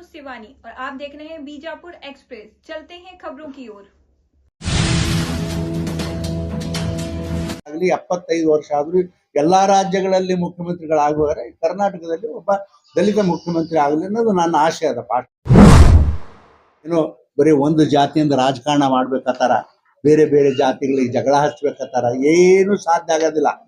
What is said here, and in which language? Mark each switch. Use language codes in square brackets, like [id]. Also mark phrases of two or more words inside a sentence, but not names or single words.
[hi] शिवानी और आप देख रहे हैं बीजापुर एक्सप्रेस। चलते हैं खबरों की ओर। [kn] ಆಗಲಿ 75 ವರ್ಷ ಆದ್ರೂ ಎಲ್ಲಾ ರಾಜ್ಯಗಳಲ್ಲಿ ಮುಖ್ಯಮಂತ್ರಿಗಳಾಗುವರೆ ಕರ್ನಾಟಕದಲ್ಲಿ ಒಬ್ಬ ದಲಿತ ಮುಖ್ಯಮಂತ್ರಿ ಆಗಲಿ ಅನ್ನೋದು ನನ್ನ ಆಶೆ ಅದ. ಏನೋ ಬರೀ ಒಂದು ಜಾತಿಯಿಂದ ರಾಜಕಾರಣ ಮಾಡ್ಬೇಕತ್ತಾರ, ಬೇರೆ ಬೇರೆ ಜಾತಿಗಳಿಗೆ ಜಗಳ ಹಚ್ಬೇಕತ್ತಾರ, ಏನು ಸಾಧ್ಯ ಆಗೋದಿಲ್ಲ.